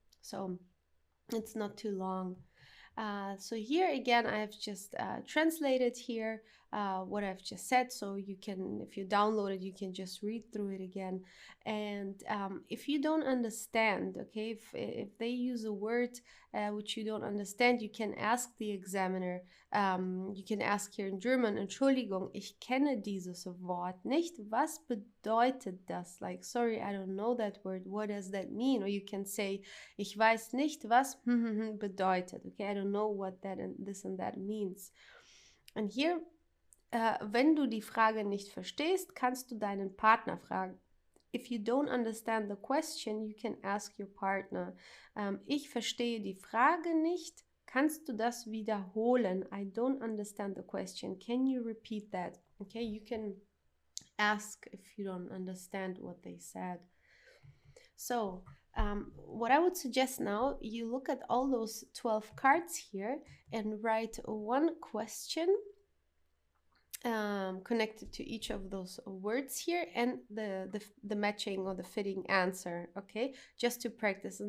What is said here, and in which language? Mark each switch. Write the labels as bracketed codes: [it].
[en] So it's not too long. So here again, I've just translated here what I've just said, so you can, if you download it, you can just read through it again. And if you don't understand, okay, if they use a word which you don't understand, you can ask the examiner. You can ask here in German, [de] Entschuldigung, ich kenne dieses Wort nicht. Was bedeutet das? [en] Like, sorry, I don't know that word. What does that mean? Or you can say, [de] ich weiß nicht, was bedeutet. [en] Okay, I don't know what that and this and that means. [de] Und hier, wenn du die Frage nicht verstehst, kannst du deinen Partner fragen. [en] If you don't understand the question, you can ask your partner. [de] Ich verstehe die Frage nicht. Kannst du das wiederholen? [en] I don't understand the question. Can you repeat that? Okay, you can ask if you don't understand what they said. So, what I would suggest now, you look at all those 12 cards here and write one question connected to each of those words here and the matching or the fitting answer, okay, just to practice.